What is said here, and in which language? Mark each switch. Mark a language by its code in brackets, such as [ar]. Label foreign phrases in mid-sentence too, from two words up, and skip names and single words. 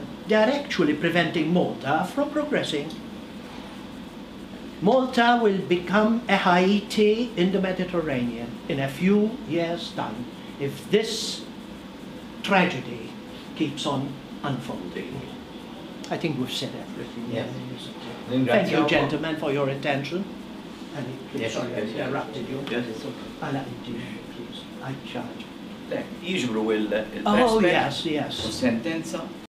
[en] They are actually preventing Malta from progressing. Malta will become a Haiti in the Mediterranean in a few years' time if this tragedy keeps on unfolding. I think we've said everything. Yes. Thank you, gentlemen, for your attention. Yes, Sorry, I interrupted you. Yes, it's okay. I'll have you, please. I charge. [mt] Jiġbru il-press. [en] Oh, yes, yes. [mt] U sentenza